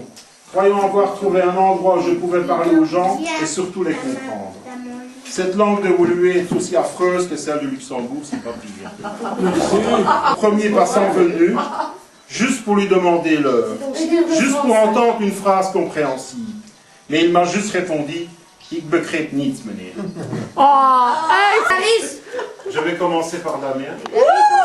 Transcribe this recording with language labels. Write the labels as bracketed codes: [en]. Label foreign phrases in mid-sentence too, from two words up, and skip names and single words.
[fr] Croyant avoir trouvé un endroit où je pouvais parler aux gens et surtout les comprendre. Cette langue de Woluwe est aussi affreuse que celle du Luxembourg, c'est pas pire. Premier passant venu, juste pour lui demander l'heure, juste pour entendre une phrase compréhensible. Mais il m'a juste répondu, [nl] ik begrijp niets, meneer. Oh, hey. [fr] Alice. Je vais commencer par Damien. Oui,